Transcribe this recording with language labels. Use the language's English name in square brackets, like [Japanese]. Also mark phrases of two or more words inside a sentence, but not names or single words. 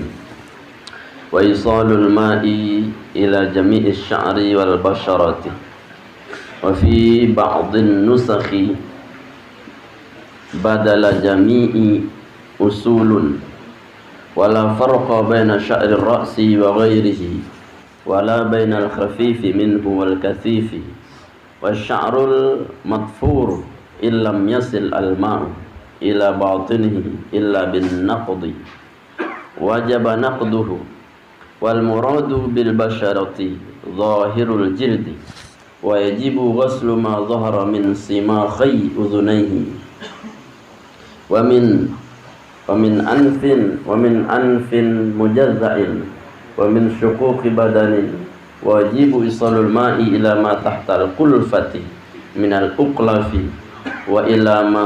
[Arabic] وإيصال الماء إلى جميع الشعر والبشرة وفي بعض النسخ بدل جميع أصول ولا فرق بين شعر الرأس وغيره ولا بين الخفيف منه والكثيف وشعر المضفور إن لم يصل الماء إلى باطنه إلا بالنقض وجب نقضه والمراد بالبشرة ظاهر الجلد ويجب غسل ما ظهر من صماخي أذنيه ومن أنف مجدع ومن شقوق بدن يجب إيصال الماء إلى ما تحت القلفة من الأقلف وإلى